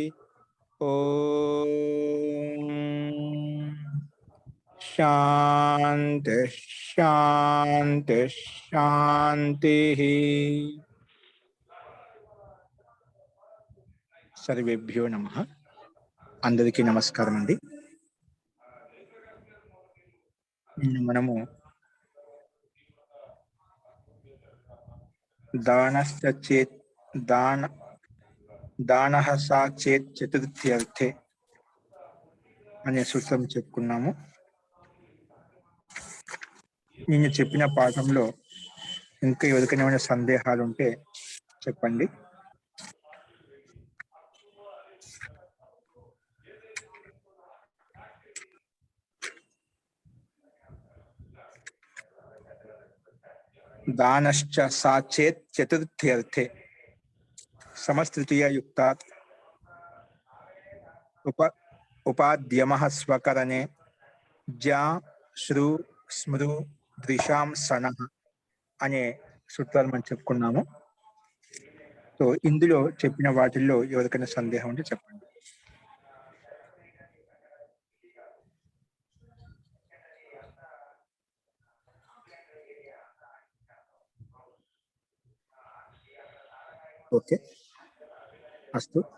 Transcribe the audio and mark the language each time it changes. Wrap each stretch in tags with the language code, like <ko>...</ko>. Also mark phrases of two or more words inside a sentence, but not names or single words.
<sa>ओम शांति शांति शांति। सर्वेभ्यो नमः।</sa> <te>అందరికీ నమస్కారం అండీ। మనము</te> <sa>దానః సాచేత్ చతుర్థ్యర్థే</sa> <te>అనే సూత్రం చెప్పుకున్నాము. నేను చెప్పిన పాఠంలో ఇంకా ఎవరికైనా సందేహాలు ఉంటే చెప్పండి.</te> <sa>दानश्च साचेत चतुर्थ्यर्थे समस्तृतीया युक्तात् उपाद्यमः स्वकरणे ज्या श्रु स्मृ दृशां सनः</sa> <te>అనే సూత్రాలు మనం చెప్పుకున్నాము. సో ఇందులో చెప్పిన వాటిల్లో ఎవరికైనా సందేహం ఉంటే చెప్పండి. ఓకే, అస్తు.</te>